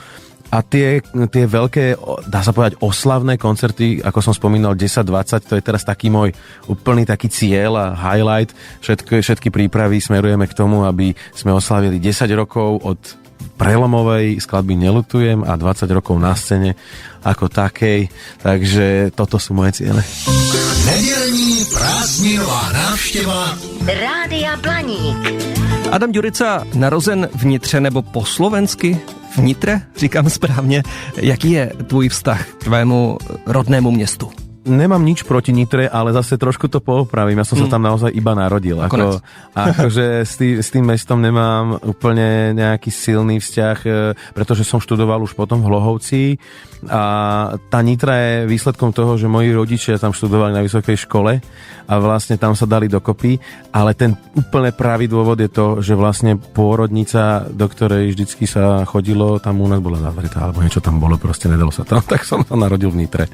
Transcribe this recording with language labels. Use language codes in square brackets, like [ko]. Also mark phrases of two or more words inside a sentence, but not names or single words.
[sk] A tie veľké, dá sa povedať, oslavné koncerty, ako som spomínal, 10-20, to je teraz taký môj úplný taký cieľ a highlight. Všetky prípravy smerujeme k tomu, aby sme oslavili 10 rokov od prelomovej skladby Neľutujem a 20 rokov na scéne ako takej. Takže toto sú moje ciele. [cs] Nedělní prázdninová návštěva Rádia Blaník. Adam Ďurica narozen v Nitře nebo po slovensky v Nitre, říkám správně. Jaký je tvůj vztah k tvému rodnému městu? [sk] Nemám nič proti Nitre, ale zase trošku to poopravím. Ja som sa tam naozaj iba narodil. Akože s tým mestom nemám úplne nejaký silný vzťah, pretože som študoval už potom v Hlohovci a tá Nitra je výsledkom toho, že moji rodičia tam študovali na vysokej škole a vlastne tam sa dali dokopy, ale ten úplne pravý dôvod je to, že vlastne pôrodnica, do ktorej vždycky sa chodilo, tam u nás bola zavretá, alebo niečo tam bolo, proste nedalo sa tam, tak som sa narodil v Nitre.